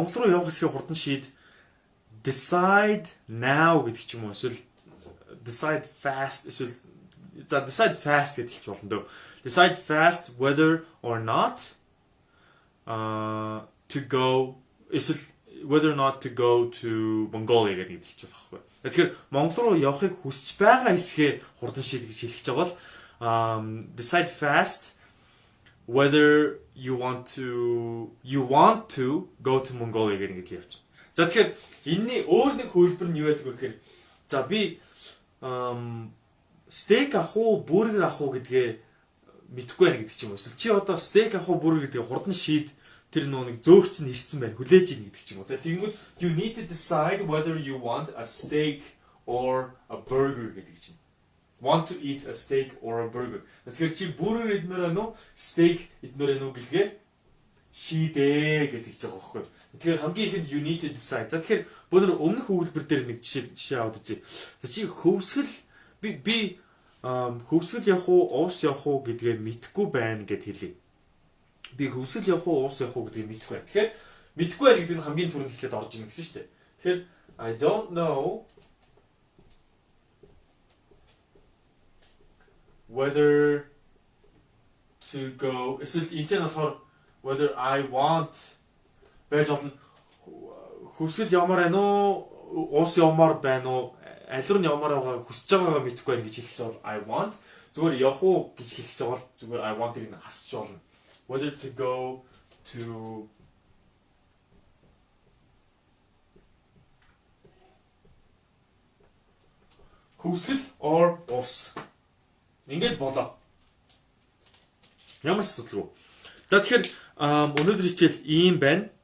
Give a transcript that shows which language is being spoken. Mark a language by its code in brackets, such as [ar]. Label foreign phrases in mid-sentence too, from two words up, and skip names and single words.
[mn] руу явах хэсгээ хурдан шийд [en] decide now [mn] гэдэг ч юм уу эсвэл [en] decide fast [mn] эсвэл за [en] decide fast [mn] гэдэг ч болно дөө. [en] Decide fast whether or not to go эсвэл whether or not to go to Mongolia [mn] гэдэг хэлж байгаа байхгүй. Тэгэхээр Монгол руу явахыг хүсэж байгаа хэсгээ хурдан шийд гэж хэлж байгаа бол [en] decide fast whether you want to go to Mongolia [mn] гэдэг нь явчих. За тэгэхээр энэний өөр нэг хөлбөр нь юу байдаг вэ гэхээр за би стейк авах уу, бургер авах уу гэдгээ мэдэхгүй байна гэдэг ч юм уу. Чи одоо стейк авах уу, бургер гэдгээ хурдан шийд тэр нэг зөөгч нь ирсэн байна. Хүлээж ийн гэдэг ч юм уу. Тэгэнгүүт [en] you need to decide whether you want a steak or a burger [mn] гэдэг чинь. [en] Want to eat a steak or a burger. [mn] Тэгэхээр чи burger идмээр байна уу? Steak идмээр байна уу гэлгээ шийдээ гэдэг ч байгаа байхгүй. Тэгэхээр хамгийн ихэнд [en] you need to decide. [mn] За тэгэхээр өнөр өмнөх өгүүлбэр дээр нэг жишээ аваад үзье. За чи хөвсгөл би хөвсгөл явах уу, уус явах уу гэдгээ мэдэхгүй байна гэд хэлье. Би хөвсгөл явах уу, уус явах уу гэдгийг мэдэхгүй байна. Тэгэхээр мэдэхгүй байна гэдэг нь хамгийн түрүүнд хэлээд орж ирнэ гэсэн шүү дээ. Тэгэхээр [en] I don't know whether to go. [mn] Эсвэл энэ ч болохоор [en] whether I want [mn] байж болно. Хөвсгөл явмаар байна уу, уус явмаар байна уу, аль руу явмаар байгаа хүсэж байгаагаа мэдэхгүй байна гэж хэлсэн бол [en] I want. [mn] Зүгээр явах уу гэж хэлж байгаа бол зүгээр [en] I want-ыг [mn] нь хасч болно. [en] Whether to go to хөвсгөл or уус. [mn] Ингээд болоо. Ямар асуудалгүй. За тэгэхээр өнөөдөр хичээл ийм байна.